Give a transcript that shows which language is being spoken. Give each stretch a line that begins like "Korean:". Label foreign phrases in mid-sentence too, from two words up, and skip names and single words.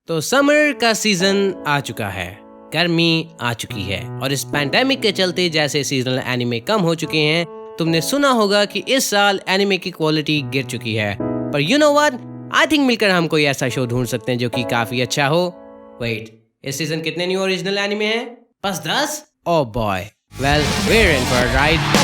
Hindi: तो समर का सीजन आ चुका है, गर्मी आ चुकी है और इस पैंडेमिक के चलते जैसे
English: seasonal anime
Hindi: कम हो चुके हैं, तुमने सुना होगा कि इस साल एनिमे की क्वालिटी गिर चुकी है। पर
English: you know what, I think
Hindi: मिलकर हम कोई ऐसा शो ढूंढ सकते हैं जो कि काफी अच्छा हो। वेट, इस सीजन कितने
English: new original anime
Hindi: हैं? बस 10?
English: Oh boy, well we are in for a ride.